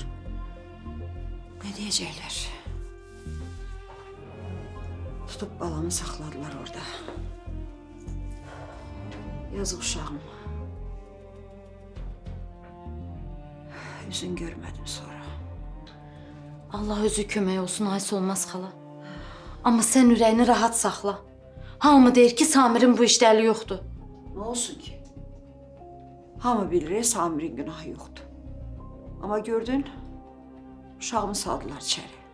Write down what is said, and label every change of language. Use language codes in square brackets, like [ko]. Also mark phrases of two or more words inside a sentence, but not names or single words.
[tr] Ne diyecekler? Tutup balamı sakladılar orada. Yazık uşağım. Yüzün görmedim sonra. [az] Allah özü kömək olsun, ay Solmaz xala. Amma sən ürəyini rahat saxla. Hamı deyir ki, Samirin bu işdə əli yoxdur. [tr] Ne olsun ki? [az] Hamı bilir Samir'in günahı yoktu. [tr] Ama gördün, uşağımı saldılar içeri.